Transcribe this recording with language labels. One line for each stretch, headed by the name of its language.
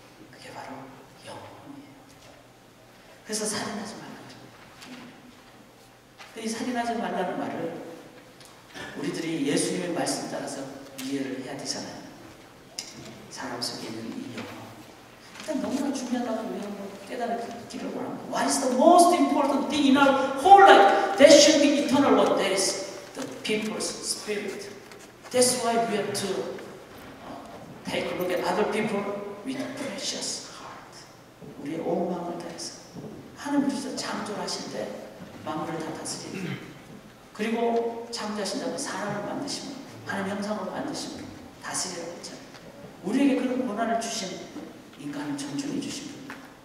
Korean: 그게 바로 영혼이에요. 그래서 살인하지 말라는 이 살인하지 말라는 말을 우리들이 예수님의 말씀 따라서 이해를 해야 되잖아요. 사람 속에 있는 이 영혼. 일단 너무나 중요하다고 우리가 깨달기를 원합니다.
English: What is the most important thing in our whole life? That should be eternal one. That is the people's spirit. That's why we have to take a look at other people with precious heart.
Korean: 우리의 온 마음을 다해서 하나님께서 창조하실 때 만물을 다 다스리는 그리고 창조하신다고 사람을 만드시면 하나님 형상으로 사람을 다스리라고 했잖아요. 우리에게 그런 권한을 주신 인간을 존중해 주신 분.